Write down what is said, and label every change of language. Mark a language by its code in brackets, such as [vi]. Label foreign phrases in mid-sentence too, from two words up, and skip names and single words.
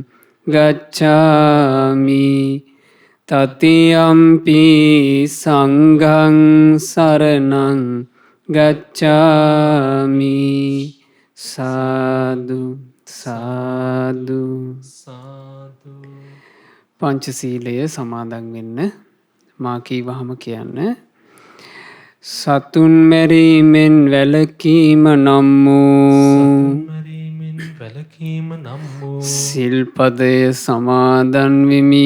[pi] ගච්ඡාමි තතියම්පි සංඝං සරණං ගච්ඡාමි [si] සාදු සාදු සාදු. පංචශීලය සමාදන් වෙන්න මා කීවහම කියන්න. සතුන් මැරීමෙන් වැළකීම නම් වූ මරීමෙන් වැළකීම නම් වූ සිල්පදය සමාදන් වෙමි.